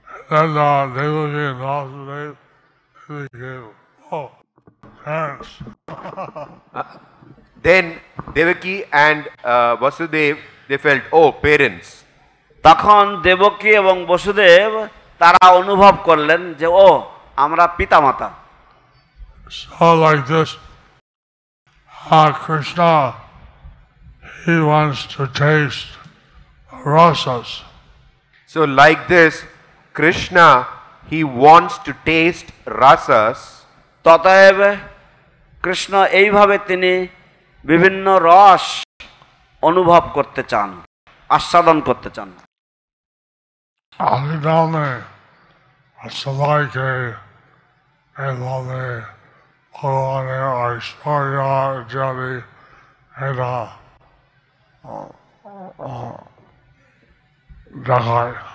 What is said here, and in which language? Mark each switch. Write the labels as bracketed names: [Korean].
[English] Then Devaki and Vasudev, they gave, parents. Then Devaki and Vasudev, they felt, oh, parents. [Bangla] তখন দেবকী এবং বসুদেব তারা অনুভব করলেন যে ও আমরা পিতামাতা। [English] So like this, Krishna, he wants to taste rasas. So like this, Krishna, he wants to taste rasas. [Bangla] ততএব Krishna এইভাবে তিনি বিভিন্ন রস অনুভব করতে চান, আস্বাদন করতে চান। Alidame, সবাইকে এভাবে ভগবানের ঐশ্বর্য ইত্যাদি এটা দেখায়।